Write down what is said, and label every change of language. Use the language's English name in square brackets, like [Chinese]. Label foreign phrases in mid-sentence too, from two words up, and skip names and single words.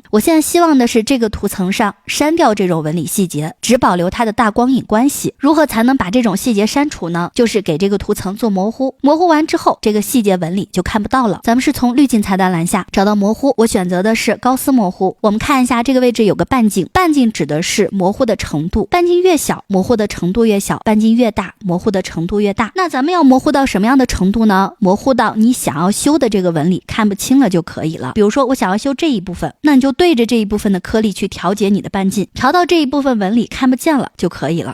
[Chinese] 我現在希望的是這個圖層上刪掉這種紋理細節，只保留它的大光影關係。如何才能把這種細節刪除呢？就是給這個圖層做模糊，模糊完之後這個細節紋理就看不到了。咱們是從濾鏡菜單欄下找到模糊，我選擇的是高斯模糊。我們看一下這個位置有個半徑，半徑指的是模糊的程度，半徑越小模糊的程度越小，半徑越大模糊的程度越大。那咱們要模糊到什麼樣的程度呢？模糊到你想要修的这個紋理看不清了就可以了。比如說我想要修這一部分，那你就對着這一部分的顆粒去調節你的半徑，調到這一部分紋理看不見了就可以了。